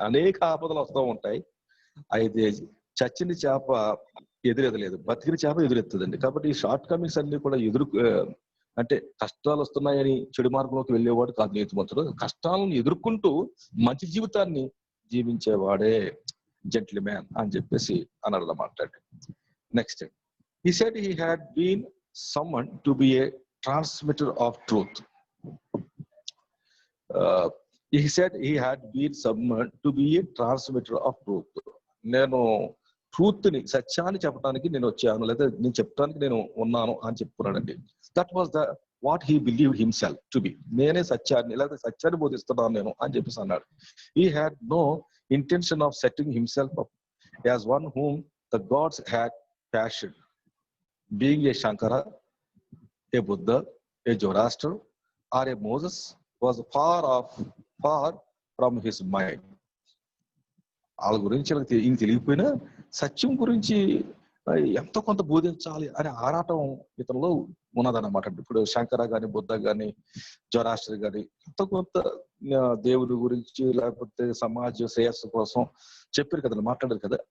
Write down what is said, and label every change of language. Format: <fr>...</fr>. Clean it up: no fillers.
<te>అనేక ఆపదలు వస్తూ ఉంటాయి. అయితే చచ్చిన చేప ఎదురెదలేదు, బతికిన చేప ఎదురెత్తదండి. కాబట్టి ఈ షార్ట్ కమింగ్స్ అన్ని కూడా అంటే కష్టాలు వస్తున్నాయని చెడు మార్గంలోకి వెళ్ళేవాడు కాదు నీతిమంతుడు. కష్టాలను ఎదుర్కొంటూ మంచి జీవితాన్ని జీవించేవాడే జెంటిల్మ్యాన్ అని చెప్పేసి అన్నాడు మాట్లాడి.</te> <en>Next, he said he had been summoned to be a transmitter of truth. He said he had been summoned to be a transmitter of truth.</en> <te>నేను ట్రూత్ ని, సత్యాన్ని చెప్పడానికి నేను వచ్చాను, లేదా నేను చెప్పడానికి నేను ఉన్నాను అని చెప్పుకున్నాడండి.</te> <en>That was the what he believed himself to be.</en> <te>నేనే సత్యాన్ని, లేదా సత్యాన్ని బోధిస్తున్నాను నేను అని చెప్పేసి అన్నాడు.</te> <en>He had no intention of setting himself up as one whom the gods had fashioned. Being a Shankara, a Buddha, a Zoroaster, or a Moses was far from his mind.</en> <te>వాళ్ళ గురించి ఈయన తెలియకపోయినా సత్యం గురించి ఎంతో కొంత బోధించాలి అనే ఆరాటం ఇతనిలో ఉన్నదన్నమాట. ఇప్పుడు శంకర గాని, బుద్ధ గాని, జొరాస్టర్ గాని ఎంతో కొంత దేవుడి గురించి, లేకపోతే సమాజ శ్రేయస్సు కోసం చెప్పారు కదా, మాట్లాడారు కదా.</te>